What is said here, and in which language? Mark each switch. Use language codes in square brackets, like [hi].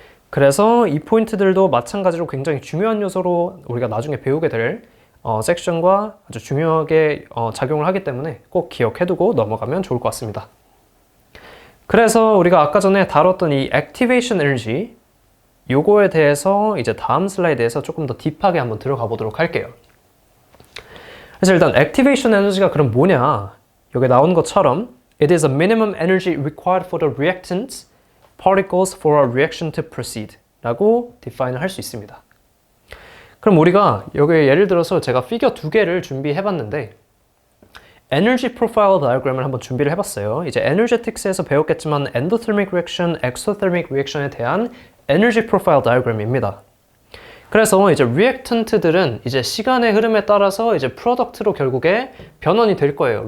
[ko] 그래서 이 포인트들도 마찬가지로 굉장히 중요한 요소로 우리가 나중에 배우게 될 섹션과 아주 중요하게 작용을 하기 때문에 꼭 기억해두고 넘어가면 좋을 것 같습니다. 그래서 우리가 아까 전에 다뤘던 이 activation energy, 요거에 대해서 이제 다음 슬라이드에서 조금 더 딥하게 한번 들어가 보도록 할게요. 그래서 일단 activation energy가 그럼 뭐냐? 여기 나온 것처럼 [en] It is a minimum energy required for the reactant particles for a reaction to proceed 라고 define [ko] 을 할 수 있습니다. 그럼 우리가 여기 예를 들어서 제가 피겨 두 개를 준비해 봤는데 에너지 프로파일 다이어그램을 한번 준비를 해봤어요. 이제 에너제틱스에서 배웠겠지만 endothermic reaction, exothermic reaction에 대한 에너지 프로파일 다이어그램입니다. 그래서 이제 리액턴트들은 이제 시간의 흐름에 따라서 이제 프로덕트로 결국에 변환이 될 거예요.